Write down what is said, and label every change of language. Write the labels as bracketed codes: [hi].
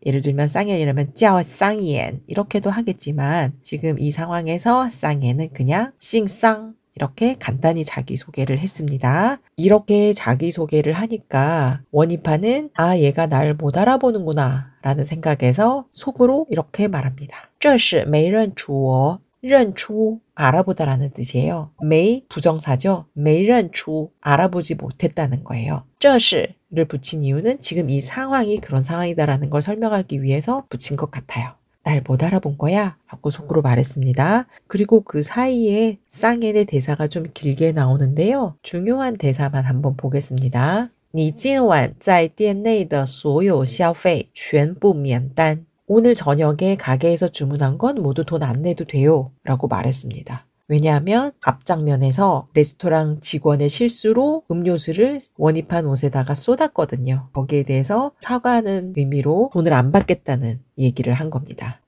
[ko] 예를 들면 쌍엔이라면 叫 쌍이엔 이렇게도 하겠지만 지금 이 상황에서 쌍엔은 그냥 姓쌍 이렇게 간단히 자기소개를 했습니다. 이렇게 자기소개를 하니까 원희판은 아, 얘가 날 못 알아보는구나 라는 생각에서 속으로 이렇게 말합니다. [zh] 这是没认出我认出 [ko] 알아보다라는 뜻이에요. [zh] 没 [ko] 부정사죠. [zh] 没认出 [ko] 알아보지 못했다는 거예요. [zh] 这是를 [ko] 붙인 이유는 지금 이 상황이 그런 상황이다라는 걸 설명하기 위해서 붙인 것 같아요. 날 못 알아본 거야? 하고 속으로 말했습니다. 그리고 그 사이에 쌍엔의 대사가 좀 길게 나오는데요. 중요한 대사만 한번 보겠습니다. [zh] 你今晚在店内的所有消费全部免单. [ko] 오늘 저녁에 가게에서 주문한 건 모두 돈 안 내도 돼요. 라고 말했습니다. 왜냐하면 앞장면에서 레스토랑 직원의 실수로 음료수를 원입한 옷에다가 쏟았거든요. 거기에 대해서 사과하는 의미로 돈을 안 받겠다는 얘기를 한 겁니다.